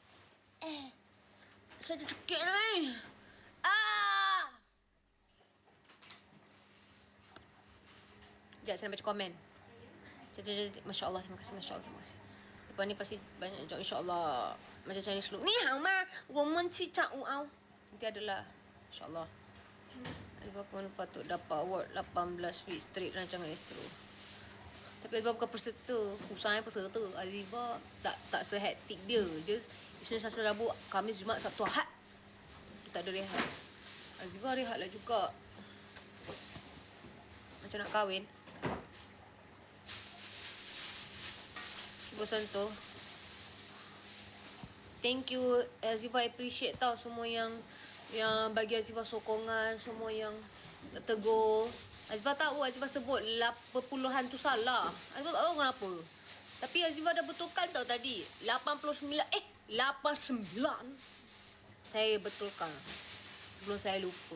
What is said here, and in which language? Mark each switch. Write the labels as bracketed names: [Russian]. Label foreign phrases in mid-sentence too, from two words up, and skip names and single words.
[Malay] Saya tercekik ni. Sekejap saya nak baca komen. Masya Allah, terima kasih. Masya Allah, terima kasih. Lepas ni pasti banyak jawab insya-Allah. [Chinese] Macam [English] Chinese slow. [Chinese] 你好吗, 我们去找au. [Malay] Nanti adalah insya-Allah. Azifah pun patut dapat award [English] 18 week straight [Malay] rancangan Astro. Tapi Azifah bukan peserta. Usahanya peserta. Azifah tak sehektik dia. Dia Isnin, Selasa, Rabu, Khamis, Jumaat, Sabtu, Ahad. Kita ada rehat. Azifah rehat lah juga. Macam nak kahwin. Bosan tu. [English] Thank you [Malay] Azifah, appreciate tau semua yang bagi Azifah sokongan, semua yang tegur. Azifah tahu Azifah sebut 80-an tu salah. Azifah tak tahu kenapa. Tapi Azifah dah betulkan tau tadi. 89 saya betulkan sebelum saya lupa.